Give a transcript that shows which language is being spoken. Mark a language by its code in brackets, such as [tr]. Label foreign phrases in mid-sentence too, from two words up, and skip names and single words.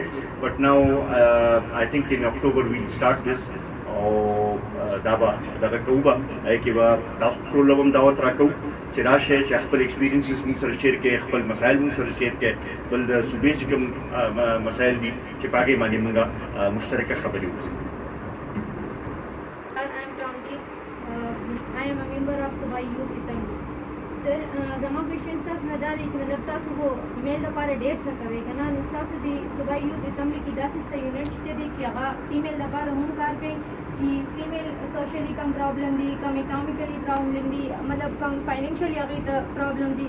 [en] but now I think in October we'll start this [ps] او دا به دغه کوو، به هغې کې به تاسو ټولو هم دعوت راکوو چې راشئ، چې خپل ایکسپیرینسز موږ سره شیر کړئ، خپل مسایل موږ سره شیر کړئ، بل د صوبې چې کوم مسایل دي چې په هغې باندې موږ مشترکه خبرې وکړو. [en] I am a member of Subai Youth Assembly. Sir, [ps] زما کوېشن تاسو نه دا دی چې مطلب تاسو خو فیمیل لپاره ډېر څه کوئ که نه، نو ستاسو د صوبایي یوت اسمبلي کې داسې څه یونټ شته دی چې هغه فیمیل لپاره هم کار کوي، چې فیمیل سوشلی کم پرابلم دي، کم اکنامیکلی پرابلم دي، مطلب کم فاینانشلی هغې ته پرابلم دي.